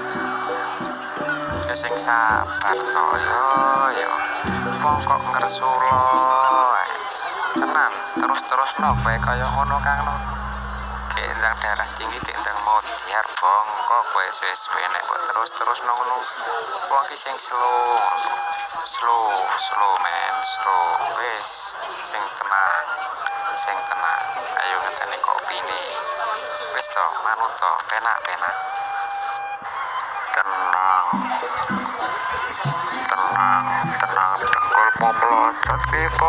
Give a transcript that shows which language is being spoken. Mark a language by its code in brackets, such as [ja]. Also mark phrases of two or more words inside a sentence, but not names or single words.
[jv] Yo sing sabar to yo. Wong kok ngersulo. Tenan terus no kowe kaya ngono Kang Nur. Gendang darah tinggi gendang modiar bongkok kowe suwe-suwe nek kok terus no ngono. Wong ki sing slow men, slow wis sing tenang. Ayo ngeteni kopine. Wis to, manut to, penak. Tenang dengkulmu melocot piye po.